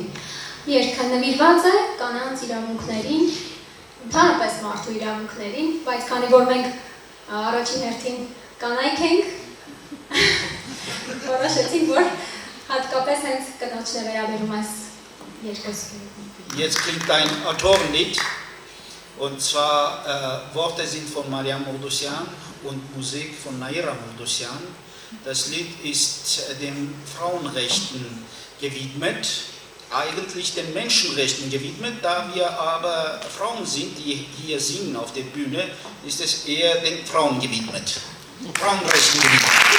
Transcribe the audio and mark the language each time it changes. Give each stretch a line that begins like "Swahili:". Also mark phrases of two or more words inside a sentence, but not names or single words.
Armenian: Երգը նվիրված է կանանց իրավունքներին, ընդհանրապես մարդու իրավունքներին, բայց քանի որ մենք առաջին հերթին կանայք ենք, որոշեցինք, որ հատկապես հենց կնոջն է վերաբերում այս երկուսին։
German: Jetzt klingt ein Autorenlied, und zwar Worte sind von Mariam Mordosian und Musik von Naira Mordosian. Das Lied ist den Frauenrechten gewidmet, eigentlich den Menschenrechten gewidmet, da wir aber Frauen sind, die hier singen auf der Bühne, ist es eher den Frauen gewidmet, Frauenrechten gewidmet.